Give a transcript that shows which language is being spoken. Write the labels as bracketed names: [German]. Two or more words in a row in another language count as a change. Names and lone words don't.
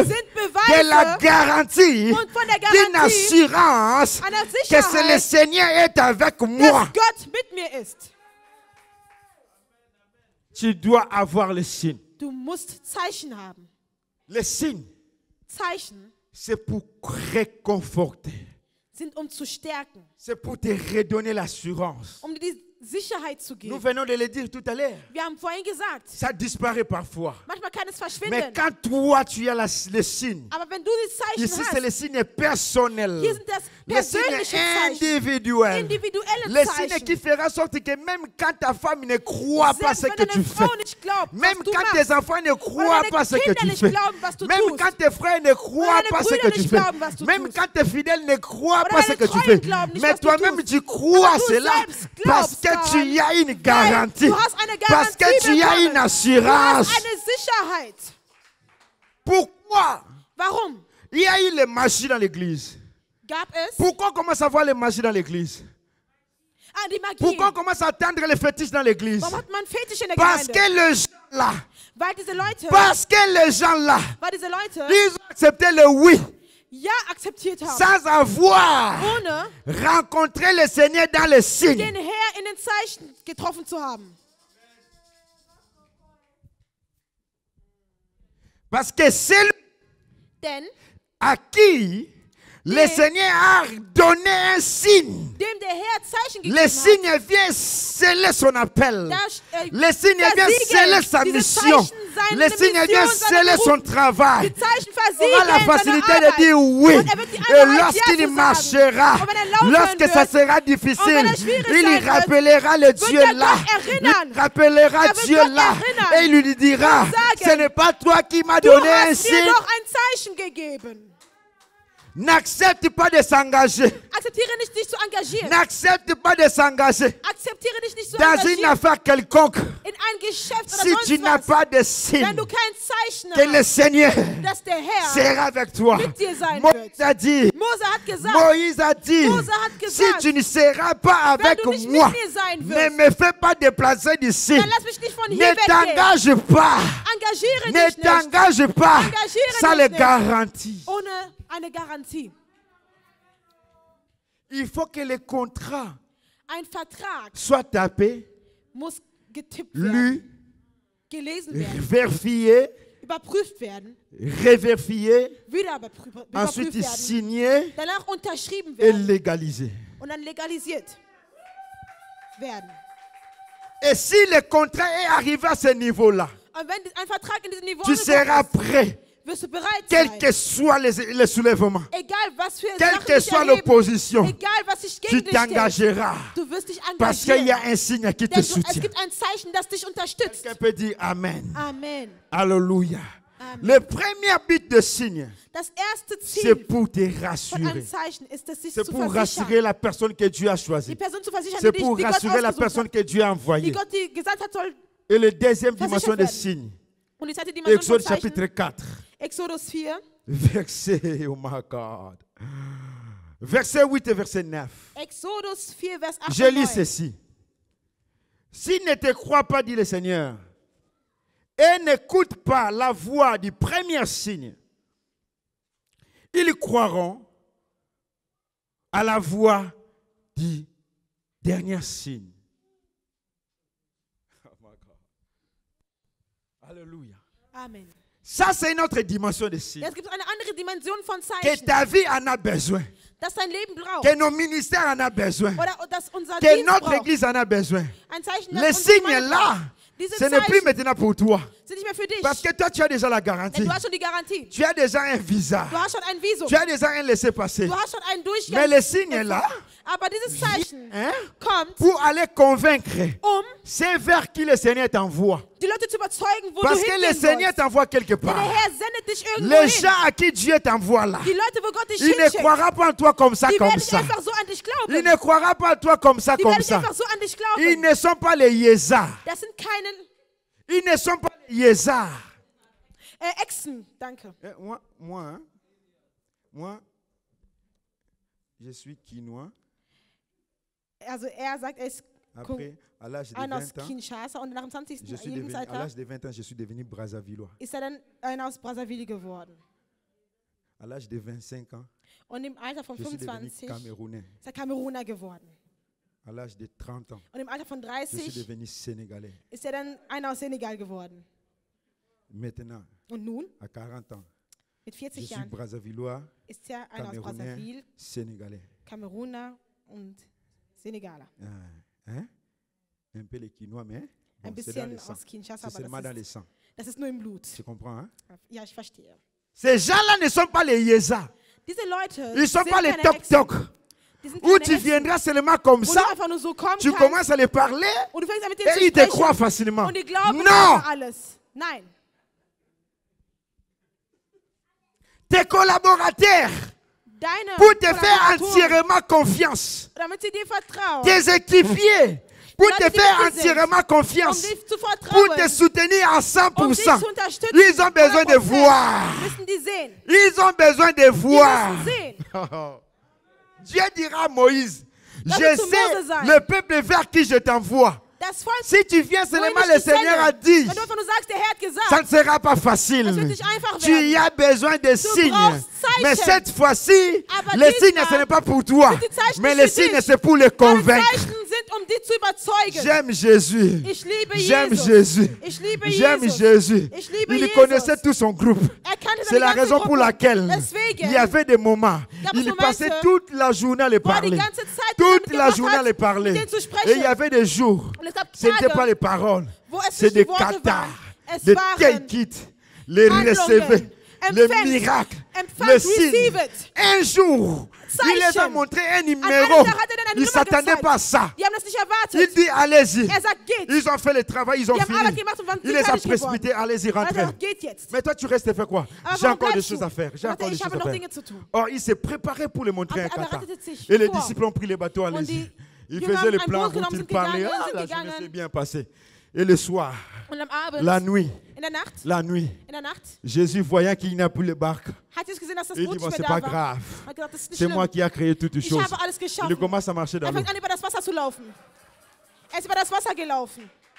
[German] sind [French] de la [German] Beweise [French] garantie [German] und von der [French] d'une [German] Garantie [French] assurance [German] einer [French] que c'est le [German] Sicherheit, [French] Seigneur est avec moi. [German] dass Gott mit mir ist. [French] Tu dois avoir les signes. [German] Du musst Zeichen haben. [French] Les signes, [German] Zeichen [French] c'est pour réconforter. [German] sind, um zu stärken, [French] C'est pour te redonner l'assurance. [German] um dir Sicherheit zu geben. [French] Nous venons de le dire tout à l'heure. [German] Wir haben vorhin gesagt, [French] Ça disparaît parfois. [German] manchmal kann es [French] Mais [German] verschwinden. [French] quand toi, tu as les signes, [German] Aber wenn du die Zeichen [French] ici c'est [German] hast, [French] les signes personnels, [German] hier sind das [French] les signes [German] persönliche Zeichen, [French] individuels, [German] individuelle [French] les signes [German] Zeichen. [French] qui feront en sorte que même quand ta femme ne croit pas [German] Selbst [French] ce [German] wenn [French] que tu [German] deine [French] fais, [German] Frau nicht glaubt, [French] même [German] was du [French] quand [German] machst, [French] tes enfants ne [German] oder [French] croient [German] deine [French] pas ce que [German] Kinder [French] tu [German] nicht [French] fais, [German] glauben, was du [French] même [German] tust, [French] quand tes frères ne croient [German] deine [French] pas ce [German] Brüder [French] que tu [German] nicht [French] fais, [German] glauben, was du [French] même [German] tust, [French] quand tes fidèles ne croient [German] oder [French] pas ce [German] deine [French] que tu [German] Treuen [French] fais, [German] glauben nicht, [French] mais [German] was du [French] toi-même [German] tust, [French] tu crois [German] aber du [French] cela [German] selbst [French] parce [German] glaubst [French] que tu y as une [German] weil [French] garantie, [German] du hast eine [French] parce que [German] Garantie [French] tu as [German] bekommen. [French] une [German] Du [French] assurance. [German] hast eine Sicherheit. [French] Pourquoi [German] Warum? [French] il y a eu les magies dans l'église? [German] Gab es [French] Pourquoi on commence à voir les magies dans l'église? [German] die Magie? [French] Pourquoi on commence à attendre les fétiches dans l'église? [German] Warum hat man Fetisch in der [French] Parce [German] Gemeinde? [French] que les gens là, [German] Weil diese Leute, [French] ils ont accepté le oui [German] ja akzeptiert haben, [French] sans avoir [German] ohne [French] rencontré le Seigneur dans les signes. [German] den Herr in den Zeichen getroffen zu haben. [French] Parce que celui [German] Denn [French] à qui le Seigneur a donné un signe, [German] dem der Herr Zeichen gegeben [French] le [German] hat, [French] signe vient sceller son appel. Le signe vient sceller sa mission. Le signe vient sceller son travail. [German] die Zeichen [French] Il aura la [German] versiegeln [French] facilité [German] seine [French] de [German] Arbeit. [French] dire oui. [German] Und wird die [French] Et [German] Einheit Ja [French] lorsqu'il [German] zu [French] marchera, [German] sagen. Und wenn laufen [French] lorsque ça [German] wird, [French] sera difficile, [German] wenn schwierig [French] il [German] sein [French] y [German] wird, [French] rappellera le Dieu [German] er [French] là. [German] Gott erinnern. [French] Il rappellera [German] wird [French] Dieu [German] Gott [French] là. [German] erinnern. [French] Et il lui dira, [German] Und sagen, [French] ce n'est pas toi qui m'as [German] Du [French] donné un [German] hast mir [French] signe. [German] doch ein Zeichen gegeben. [French] N'accepte pas de s'engager. [German] Akzeptiere nicht, dich zu engagieren. [French] N'accepte pas de s'engager [German] Akzeptiere dich nicht zu [French] dans une [German] engagieren [French] affaire quelconque. [German] in ein Geschäft oder [French] Si tu [German] sonst [French] n'as [German] was. [French] pas de signe [German] Wenn du kein Zeichen [French] que le [German] hast, [French] Seigneur [German] dass der Herr [French] sera avec toi. [German] mit dir sein [French] Moïse a dit, [German] Mose hat gesagt, [French] Moïse a dit, [German] Mose hat [French] si [German] gesagt, [French] tu ne seras pas [German] wenn [French] avec [German] du nicht [French] moi, [German] mit mir sein [French] ne [German] wirst, [French] me fais pas déplacer d'ici. [German] dann lass mich nicht von hier [French] Ne [German] weggehen. [French] t'engage pas. [German] Engagiere [French] Ne [German] dich nicht [French] t'engage pas. [German] Engagiere [French] Ça [German] dich [French] le [German] nicht. [French] garantit. [German] ohne eine Garantie. [French] Il faut que le contrat [German] Ein Vertrag [French] soit tapé, [German] muss getippt werden, [French] lu, [German] gelesen werden, [French] vérifié, [German] überprüft werden, [French] revérifié, [German] wieder [French] ensuite [German] überprüft werden, [French] signé [German] danach unterschrieben [French] et [German] werden [French] légalisé. [German] und dann legalisiert werden. [French] Et si le contrat est arrivé à ce niveau-là, [German] Und wenn ein Vertrag in diesem Niveau [French] tu seras [German] angekommen [French] prêt, [German] ist, wirst du bereit [French] quel [German] sein. [French] que soit le soulèvement, [German] Egal was für [French] quelle [German] Sachen [French] que [German] dich [French] soit [German] erheben, [French] l'opposition, [German] egal was sich [French] tu [German] gegen dich stellt, [French] t'engageras. [German] du wirst dich [French] Parce qu'il y a [German] engagieren. [French] un signe qui te [German] Denn es [French] soutient. [German] gibt ein Zeichen, das dich unterstützt. [French] Quelqu'un peut dire Amen. [German] Amen. [French] Alléluia. [German] Amen. [French] Le premier but de signe, [German] Das erste [French] c'est [German] Ziel [French] pour te [German] von [French] rassurer. [German] einem Zeichen ist es, sich [French] C'est [German] zu [French] pour [German] versichern. [French] rassurer la personne que Dieu a [German] Die [French] choisie. [German] Person zu versichern, [French] C'est [German] die [French] pour [German] Gott [French] rassurer la [German] ausgesucht [French] personne [German] hat, [French] que Dieu a [German] die [French] envoyée. [German] Gott die gesagt hat, soll. [French] Et la deuxième dimension [German] Versichert [French] des [German] werden. [French] signes, [German] Und die zweite Dimension von [French] Exode chapitre [German] Zeichen, [French] 4, [German] Exodus 4, [French] verset, [English] oh my God, [French] verset 8 et verset 9. [German] Exodus 4, Vers 8 [French] Je [German] und [French] lis [German] 9. [French] ceci. S'ils ne te croient pas, dit le Seigneur, et n'écoutent pas la voix du premier signe, ils croiront à la voix du dernier signe. [English] Oh my God. [French] Alléluia. Amen. Ça, c'est une autre dimension de signe. [German] Jetzt gibt es eine andere Dimension von [French] Que [German] Zeichen, [French] ta vie en a besoin. [German] dass dein Leben braucht. [French] Que nos ministères en a besoin. [German] Oder dass unser [French] Que [German] Dienst [French] notre [German] braucht. [French] église en a besoin. [German] Ein Zeichen, [French] Les [German] das unsere [French] signes [German] Gemeinde [French] là, [German] braucht. Diese [French] ce n'est plus [German] Zeichen [French] maintenant pour toi. [German] sind nicht mehr für dich. [French] Parce que toi, tu as déjà la [German] Denn [French] garantie. [German] du hast schon die Garantie. [French] Tu as déjà un visa. [German] Du hast schon ein Visum. [French] Tu as déjà un laissez-passer. [German] Du hast schon einen Durchgang. [French] Mais les signes là, [German] Aber dieses Zeichen [French] hein, [German] kommt, [French] pour aller convaincre, c'est vers qui le Seigneur t'envoie. [German] die Leute zu überzeugen, wo [French] Parce [German] du [French] que le [German] hingehen [French] Seigneur [German] sollst. [French] t'envoie quelque [German] Denn [French] part. [German] der Herr sendet dich irgendwo [French] Les [German] hin. [French] gens à qui Dieu t'envoie là, [German] Die Leute, wo Gott dich [French] il ne [German] hinschickt, [French] croira pas en toi comme ça, [German] die [French] comme [German] werden nicht [French] ça. [German] einfach so an dich glauben. [French] Il ne croira pas en toi comme ça, [German] Die [French] comme [German] werden nicht [French] ça. [German] einfach so an dich [French] Ils [German] glauben. [French] ne sont pas les yézards. [German] Das sind keine [French] Ils ne sont pas les yézards. [German] Echsen. Danke. [French] Moi, je suis quinois. [German] Also sagt, er ist [French] Après, à l'âge de [German] einer aus [French] 20 ans, [German] Kinshasa und nach dem 20. [French] à [German] Lebensalter [French] l'âge de 20 ans, je suis devenu Brazzavillois. [German] ist dann einer aus Brazzaville geworden. [French] À l'âge de 25 ans, [German] Und im Alter von [French] je suis devenu [German] 25 [French] Camerounais. [German] ist er Kameruner geworden. [French] À l'âge de 30 ans, [German] Und im Alter von [French] je suis [German] 30 [French] devenu Sénégalais. [German] ist er dann einer aus Senegal geworden. [French] Maintenant, [German] Und nun, [French] à 40 ans, [German] mit [French] je [German] 40 [French] suis [German] Jahren, [French] Brazzavillois, [German] ist er einer aus [French] Camerounais, [German] Brazzaville, [French] Sénégalais. [German] Kameruner und Senegaler. [French] Hein? un peu les Quinois, mais [German] Ein [French] bon, c'est dans [German] bisschen [French] le sang. [German] aus Kinshasa, [French] C'est [German] aber [French] seulement dans le sang. [German] das ist nur im Blut. [French] Tu comprends, hein? [German] Ja, ich verstehe. [French] Ces gens-là ne sont pas les Yéza. [German] Diese Leute [French] Ils ne sont [German] sind [French] pas les [German] keine [French] toc-toc. [German] Hexen. Die sind [French] Où [German] keine [French] tu [German] Hexen, [French] viendras seulement comme [German] wo [French] ça, [German] du einfach nur so kommen [French] tu [German] kannst [French] commences à les parler [German] und du fängst an mit denen [French] et [German] zu [French] ils te [German] sprechen [French] croient facilement. [German] und die glauben [French] Non! [German] einfach alles. Nein. [French] Tes collaborateurs, [German] Deine [French] pour te faire [German] Kollaboratoren, [French] entièrement confiance. [German] damit sie dir vertrauen, [French] Tes équipiers, pour [German] Leute, [French] te [German] die [French] faire [German] wichtig sind, [French] entièrement confiance. [German] dich zu [French] Pour [German] vertrauen, [French] te soutenir à 100%. [German] dich zu unterstützen, [French] Ils ont besoin de [German] 100%, [French] voir. [German] müssen die sehen. [French] Ils ont besoin de [German] Die [French] voir. [German] müssen sehen. [French] Dieu dira à Moïse, [German] Lass [French] je [German] es zu Mose [French] sais [German] sein. [French] le peuple vers qui je t'envoie. [German] Das Volk, [French] Si tu viens [German] wohin [French] seulement, [German] ich [French] le [German] dich [French] Seigneur [German] sende, [French] a dit, [German] wenn du einfach nur sagst, der Herr hat gesagt, [French] ça ne sera pas facile. [German] das wird nicht einfach [French] Tu [German] werden. [French] y as besoin de signes. [German] brauchst Zeichen. [French] Mais cette fois-ci, [German] Aber [French] les [German] diesmal [French] signes, ce n'est pas pour toi. [German] sind die Zeichen [French] Mais [German] nicht [French] les [German] für [French] signes, [German] dich. [French] c'est pour les [German] Meine [French] convaincre. [German] Zeichen sind, um dich zu überzeugen. [French] J'aime Jésus. [German] Ich liebe [French] J'aime [German] Jesus. [French] Jésus. [German] Ich liebe [French] J'aime [German] Jesus. [French] Jésus. [German] Ich liebe [French] Il [German] Jesus. [French] connaissait tout son groupe. [German] Kannte [French] C'est [German] seine [French] la [German] ganze [French] raison pour [German] Gruppe. [French] laquelle [German] Deswegen [French] il y avait des moments. [German] gab es [French] Il [German] Momente, [French] passait toute la journée à les [German] wo er die [French] parler. [German] ganze Zeit [French] Toute [German] damit [French] la [German] gemacht [French] journée à [German] hat, [French] les parler. [German] mit denen zu sprechen. [French] Et il y avait des jours. [German] Und es gab [French] Ce n'était [German] Tage, [French] pas les paroles. [German] wo es [French] C'est [German] nicht [French] des [German] die Worte [French] katas, [German] waren. Es [French] des [German] waren [English] take it, [French] les [German] Handlungen. [French] recevoir, les [German] Empfangt. [French] miracles, [German] Empfangt, [French] les signes. [English] receive it. [French] Un jour, il les a [German] Zeichen. [French] montré un [German] An [French] numéro. [German] einem Tag hat er dann eine [French] Ils ne [German] Nummer [French] s'attendaient [German] gezeigt. [French] pas à ça. [German] Die haben das nicht [French] Il [German] erwartet. [French] dit, allez-y. [German] Er sagt, geht. [French] Ils ont fait le travail, ils ont [German] Die haben [French] fini. [German] Arbeit gemacht und waren [French] Il les a [German] fertig geworden. [French] précipités, allez-y, [German] Er hat [French] rentrez. [German] gesagt, geht jetzt. [French] Mais toi, tu restes faire quoi? [German] Aber [French] J'ai [German] warum [French] encore des [German] bleibst [French] choses [German] du? [French] à faire. J'ai [German] Er [French] encore [German] sagte, [French] des [German] ich [French] choses [German] habe [French] à [German] noch [French] faire. [German] Dinge zu tun. [French] Or, il s'est préparé pour les montrer un [German] Er [French] kata. [German] bereitete sich [French] Et les [German] vor. [French] disciples ont pris les bateaux, [German] Und [French] allez-y. [German] die [French] Ils [German] Jünger [French] faisaient le [German] haben ein [French] plan [German] Boot [French] dont [German] genommen, [French] ils [German] sind [French] parlaient. [German] gegangen, [French] Ah, [German] sind [French] la journée [German] gegangen. [French] s'est bien passée. Et le soir, [German] Und am Abend, [French] la nuit, [German] in der Nacht, [French] Jésus, voyant qu'il n'y a plus de barque, [German] hat Jesus gesehen, dass das [French] il [German] Boot [French] dit, bon, [German] nicht [French] c'est [German] mehr [French] pas [German] da war. [French] grave. [German] Er hat gesagt, das ist nicht [French] C'est moi [German] schlimm. [French] qui ai créé toutes les [German] Ich [French] choses. [German] habe alles [French] Il [German] geschaffen. [French] commence à marcher dans [German] Er [French] l'eau. [German] fängt an, über das Wasser zu laufen. Er ist über das Wasser gelaufen.